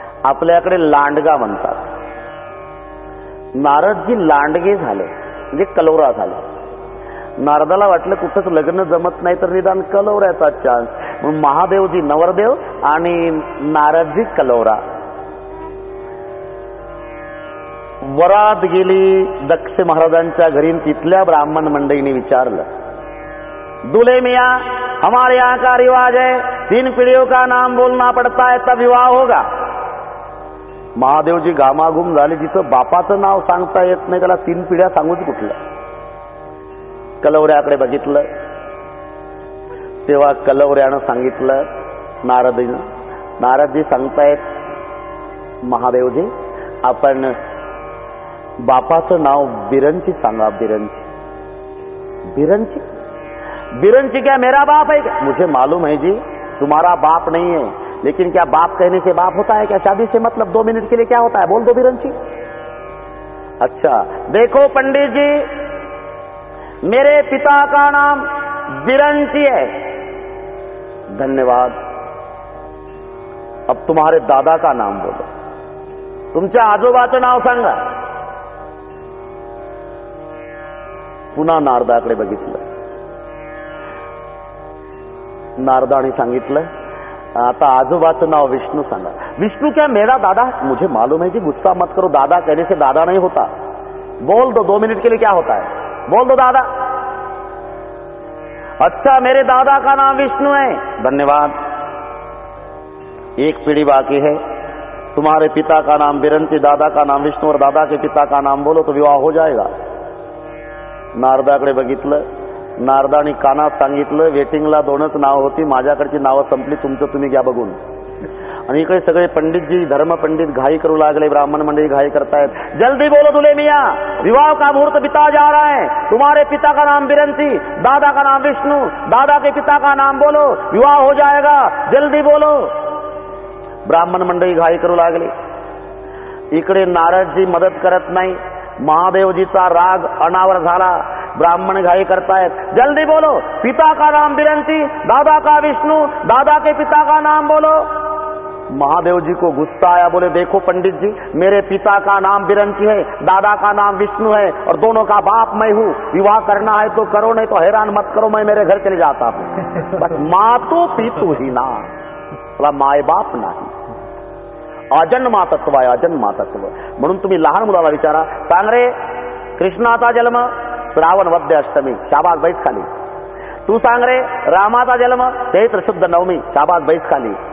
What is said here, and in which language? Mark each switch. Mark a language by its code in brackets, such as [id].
[mr] आपल्याकडे लांडगा म्हणतात. नारदजी लांडगे झाले म्हणजे कलोरा झाले. नारदाला वाटलं कुठंच लग्न जमत नाही तर निदान कलोऱ्याचा चान्स, म्हणून महादेवजी नवरदेव आणि नारदजी कलोरा. वरात गेली दक्ष महाराजांच्या घरी. तिथल्या ब्राह्मण मंडळीने विचारलं, [hi] दुल्हे मियाँ हमारे यहाँ का रिवाज है 3 पीढ़ियों का नाम बोलना पड़ता है तब विवाह होगा. [mr] महादेवजी घामाघूम झाले. जिथं बापाचं नाव सांगता येत नाही त्याला 3 पिढ्या सांगूच कुठल्या. कलवऱ्याकडे बघितलं तेव्हा कलवऱ्यानं सांगितलं नारदीनं, नारदजी सांगतायत महादेवजी आपण बापाचं नाव बिरंची सांगा. बिरंची. [hi] बिरंची? बिरंची क्या मेरा बाप है क्या? मुझे मालूम है जी, तुम्हारा बाप नहीं है। लेकिन क्या बाप कहने से बाप होता है क्या? शादी से मतलब 2 मिनट के लिए क्या होता है? बोल दो बिरंची। अच्छा देखो पंडित जी, मेरे पिता का नाम बिरंची है। धन्यवाद। अब तुम्हारे दादा का नाम बोलो, [mr] तुमच्या आजोबाचं नाव सांगा। पुन्हा नारदाकडे बघितलं, नारदाने सांगितलं आता आजोबाचं नाव विष्णु सांगा। [hi] विष्णु क्या मेरा दादा? मुझे मालूम है जी, गुस्सा मत करो, दादा कहने से दादा नहीं होता। बोल दो 2 मिनट के लिए क्या होता है, बोल दो दादा। अच्छा मेरे दादा का नाम विष्णु है। धन्यवाद। एक पीढ़ी बाकी है, तुम्हारे पिता का नाम बिरंची, दादा का नाम विष्णु और दादा के पिता का नाम बोलो तो विवाह हो जाएगा। [mr] नारदाकडे बघितलं, नारदानी कानात सांगितलं वेटिंगला 2च नाव होती, माझ्याकडची नावं संपली, तुमचं तुम्ही घ्या बघून। आणि इकडे सगळे पंडितजी धर्म पंडित घाई करू लागले, ब्राह्मण मंडळी घाई करतायत। [hi] जल्दी बोलो दूल्हे मियां, विवाह का मुहूर्त बिता जा रहा है, तुम्हारे पिता का नाम बिरंची, दादा का नाम विष्णु, दादा के पिता का नाम बोलो, विवाह हो जाएगा, जल्दी बोलो। [mr] ब्राह्मण मंडळी घाई करू लागले। इकडे नारदजी मदत करत नाही, महादेवजीचा राग अनावर झाला। ब्राह्मण घाई करतायत, [hi] जल्दी बोलो, पिता का नाम बिरंची, दादा का विष्णु, दादा के पिता का नाम बोलो। महादेव जी को गुस्सा आया, बोले देखो पंडित जी, मेरे पिता का नाम बिरंची है, दादा का नाम विष्णु है और दोनों का बाप मैं हूं। विवाह करना है तो करो, नहीं तो हैरान मत करो, मैं मेरे घर चले जाता हूं। [mr] बस मातू पीतू ही ना, बोला माय बाप नाही। अजन्मा तत्व आहे, अजन्मा तत्व। म्हणून तुम्ही लहान मुलाला विचारा, सांग रे कृष्णाचा जन्म श्रावण वद्य अष्टमी, शाबास बैस खाली। तू सांग रे रामाचा जन्म चैत्र शुद्ध नवमी, शाबास बैस खाली।